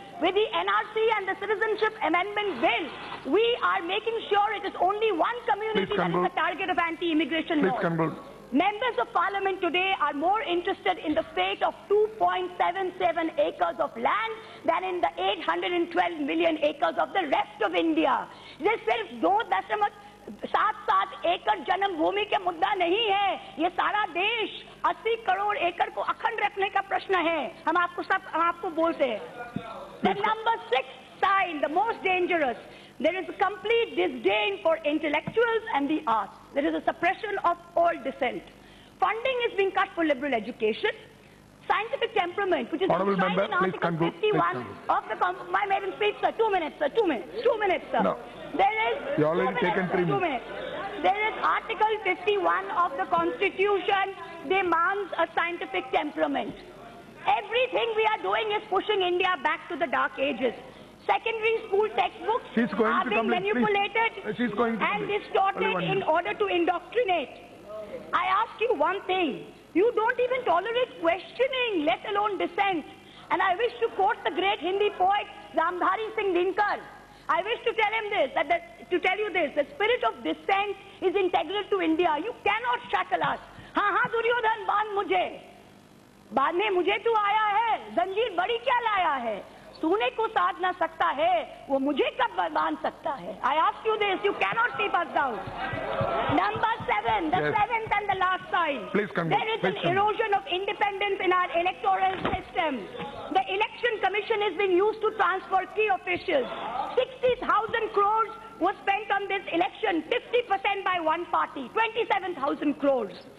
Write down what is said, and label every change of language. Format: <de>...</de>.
<en>With the NRC and the Citizenship Amendment Bill, we are making sure it is only one community that is the target of anti-immigration laws. Members of Parliament today are more interested in the fate of 2.77 acres of land than in the 812 million acres of the rest of India.</en> <hi>This सिर्फ 2.7 एकड़ जन्मभूमि के मुद्दा नहीं है, ये सारा देश 80 करोड़ एकड़ को अखंड रखने का प्रश्न है. हम आपको बोलते हैं.</hi> <en>The number 6 sign, the most dangerous, there is a complete disdain for intellectuals and the arts. There is a suppression of all dissent. Funding is being cut for liberal education. Scientific temperament, which is enshrined in Article 51 of my maiden speech, sir. 2 minutes, sir. 2 minutes. 2 minutes, sir. No. You already taken 3 minutes. 2 minutes. There is Article 51 of the Constitution demands a scientific temperament. Everything we are doing is pushing India back to the dark ages. Secondary school textbooks are being manipulated and distorted in order to indoctrinate. I ask you one thing. You don't even tolerate questioning, let alone dissent. And I wish to quote the great Hindi poet Ramdhari Singh Dinkar. I wish to tell him this, the spirit of dissent is integral to India. You cannot shackle us.</en> <hi>हाँ दुर्योधन बांध मुझे, बांधने मुझे तू आया है, जंजीर बड़ी क्या लाया है, सोने को साध ना सकता है, वो मुझे कब बांध सकता है.</hi> <en>I ask you this, you cannot keep us down. Number 7, the seventh and the last sign. There is an erosion of independence in our electoral system. The election commission has been used to transfer key officials. 60,000 crores was spent on this election, 50% by one party, 27,000 crores.</en>